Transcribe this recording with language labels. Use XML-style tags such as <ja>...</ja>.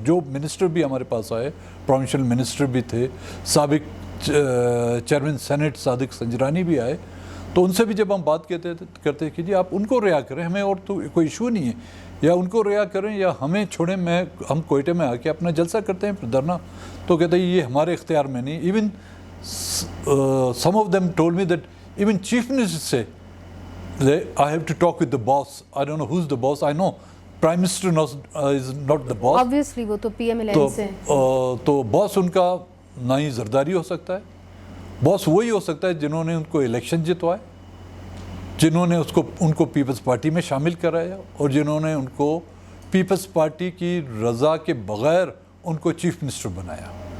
<ur>جو منسٹر بھی ہمارے پاس آئے, پروونشل منسٹر بھی تھے, سابق چیئرمین سینٹ صادق سنجرانی بھی آئے, تو ان سے بھی جب ہم بات کرتے کہ جی آپ ان کو رہا کریں, ہمیں اور تو کوئی ایشو نہیں ہے, یا ان کو رہا کریں یا ہمیں چھوڑیں, ہم کوئٹہ میں آ کے اپنا جلسہ کرتے ہیں پھر دھرنا. تو کہتے ہیں یہ ہمارے اختیار میں نہیں.</ur> <en>even some of them told me that even</en> <ur>chief minister سے</ur> <en>I have to talk with the boss. I don't know who's the boss. I know Prime Minister is not the boss.</en> <ur>Obviously وہ تو P M alliance سے. تو باس ان کا نہ ہی زرداری ہو سکتا ہے. باس وہی ہو سکتا ہے جنہوں نے ان کو الیکشن جتوائے, جنہوں نے ان کو پیپلز پارٹی میں شامل کرایا, اور جنہوں نے ان کو پیپلز پارٹی کی رضا کے بغیر ان کو چیف منسٹر بنایا.</ur>